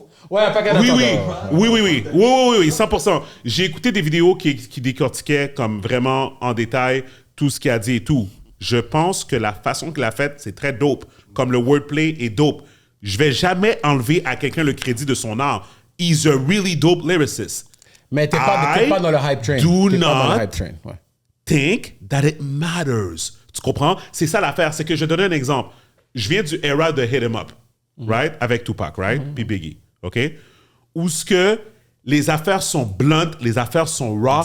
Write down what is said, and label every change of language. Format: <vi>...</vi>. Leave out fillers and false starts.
<fr>Ouais, pas qu'à Oui, 100%. J'ai écouté des vidéos qui décortiquaient comme vraiment en détail tout ce qu'il a dit et tout. Je pense que la façon qu'il a faite, c'est très dope. Comme le wordplay est dope. Je vais jamais enlever à quelqu'un le crédit de son art.</fr> <en>He's a really dope lyricist.</en> <fr>Mais t'es pas dans le hype train.</fr> <en>Do</en> <fr>T'es pas dans</fr> <en>not</en> <fr>le hype train, ouais.</fr> <en>think that it matters.</en> <fr>Tu comprends? C'est ça l'affaire. C'est que je vais donner un exemple. Je viens du era de Hit 'em Up, right? Avec Tupac, right? Puis Biggie, OK? Où ce que les affaires sont blunt, les affaires sont raw.</fr>